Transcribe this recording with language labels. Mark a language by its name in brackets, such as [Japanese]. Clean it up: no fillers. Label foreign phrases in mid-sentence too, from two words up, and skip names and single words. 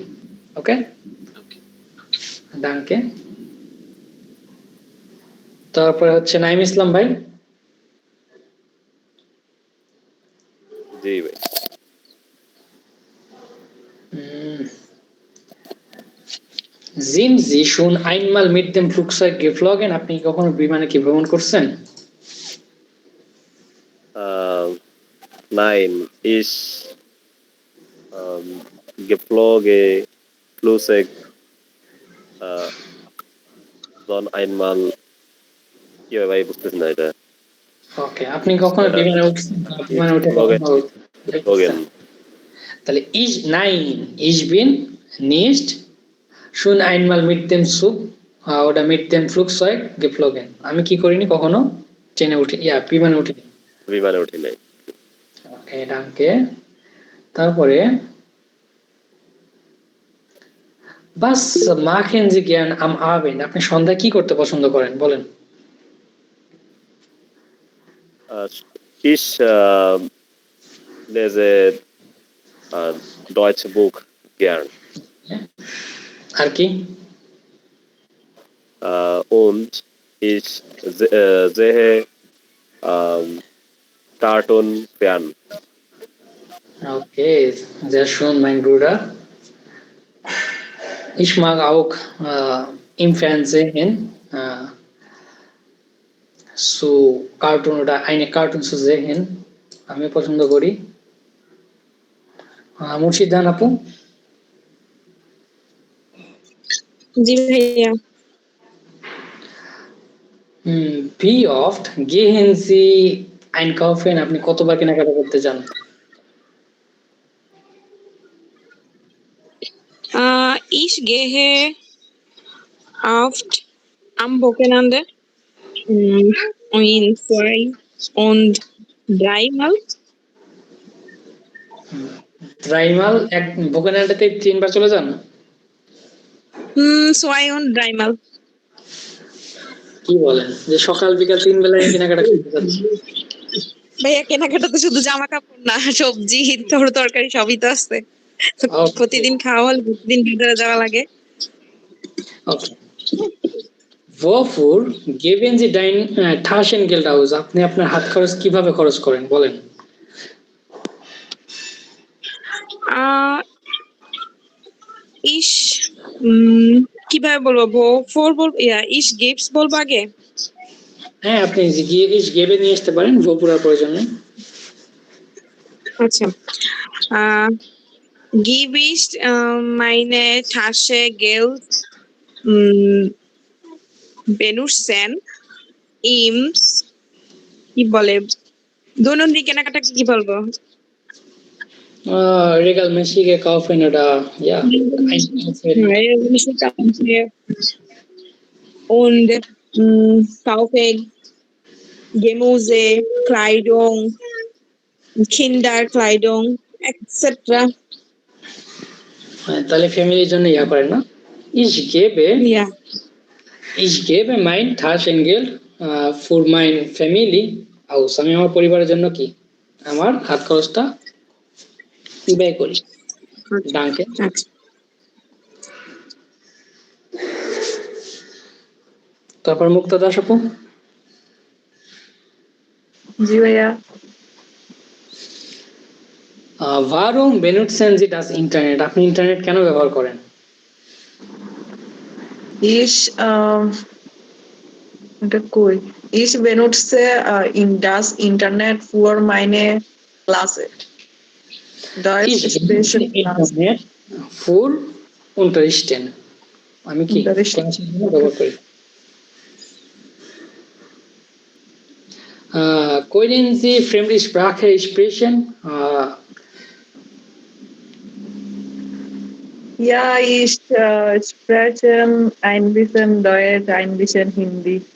[Bangla] ওকে, ডানকে। তারপরে হচ্ছে নাইম ইসলাম ভাই। জি ভাই। [German] Sind Sie schon einmal mit dem Flugzeug geflogen? [Bangla] আপনি কখনো বিমানে কি ভ্রমণ করছেন? [German] Nein, ich geflogen Flugzeug schon einmal, [Bangla] কি ভাই বুঝতেছি না এটা। ওকে, আপনি কখনো বিমানে উঠছেন? বিমানে উঠে তাহলে [German] ich bin nicht schon einmal mit dem Zug oder mit dem Flugzeug geflogen. [Bangla] আমি কি করিনি কখনো ট্রেনে উঠে বিমানে উঠিনি। বিমানে উঠি নাই। ওকে, ডানকে। তারপরে [German] was machen Sie gern am Abend, [Bangla] আপনি সন্ধ্যায় কি করতে পছন্দ করেন বলেন? [German] Ich lese deutsche Buch gern. [Bangla] আর কি? [German] Und ich sehe Cartoon fern. Okay, sehr schön, mein Bruder. Ich mag auch im Fernsehen so Cartoon oder eine Cartoon zu sehen. [Bangla] আমি পছন্দ করি। মুর্শিদ জান আপু? জি ভাইয়া। [German] Wie oft gehen Sie einkaufen? [Bangla] আপনি কতবার কেনাকাটা করতে যান? [German] Ich gehe oft am Wochenende in 2 und 3 Mal. Dreimal, [Bangla] এক ভোকেনালটাতে 3 বার চলে যান? [German] 2 und 3 Mal. [Bangla] কি বলেন যে সকাল বিকাল 3 বেলায় কেনাকাটা করতে যাচ্ছেন? ভাইয়া কেনাকাটা তো শুধু জামা কাপড় না, সবজি তরকারি সবই তো আছে। প্রতিদিন খাওয়া হলে প্রতিদিন বাজারে যাওয়া লাগে। ওকে, [German] wofür geben Sie dein Taschengeld aus? [Bangla] আপনি আপনার হাত খরচ কিভাবে খরচ করেন বলেন? Ich কিভাবে বলবো? wofür বলবো? [German] ich gibt's [Bangla] বলবো আগে? হ্যাঁ, আপনি [German] ich gebe [Bangla] নিয়ে আসতে পারেন, wofür প্রয়োজন নেই। আচ্ছা [German] give ist meine Tasche Geld benutzen im [Bangla] কি বলে দৈনন্দিন কেনাকাটা কি বলবো [German] regelmäßige kaufen oder ja und kaufe Gemüse, Kleidung, Kinderkleidung etc. [Bangla] তাহলে ফ্যামিলির জন্য ইয়া করেন না [German] ich gebe mein Taschengeld für mein Family aus [Bangla] আমি আমার পরিবারের জন্য কি আমার হাত খরচটা ব্যয় করি danke তারপর মুক্তাদা আপু জি ভাইয়া [German] warum benutzen Sie das Internet [Bangla] আপনি ইন্টারনেট কেন ব্যবহার করেন [German] Ich benutze das Internet für meine Klasse. Deutsch Special Class. Für Unterrichten. [Bangla] আমি কি ক্লাসের জন্য ব্যবহার করি [German] können Sie fremde Sprache sprechen Ja, ich spreche ein bisschen Deutsch, ein bisschen Hindi.